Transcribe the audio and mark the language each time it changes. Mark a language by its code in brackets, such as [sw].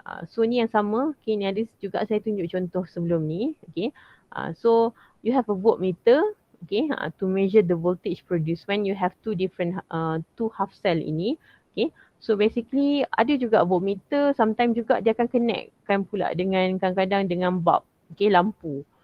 [ms] So ni yang sama, okay, ni ada juga saya tunjuk contoh sebelum ni, okay. [en] So you have a voltmeter, okay, to measure the voltage produced when you have two half cell ini, okay. [ms] So basically ada juga voltmeter, sometimes juga dia akan connectkan pula dengan kadang-kadang dengan bulb, okay, lampu.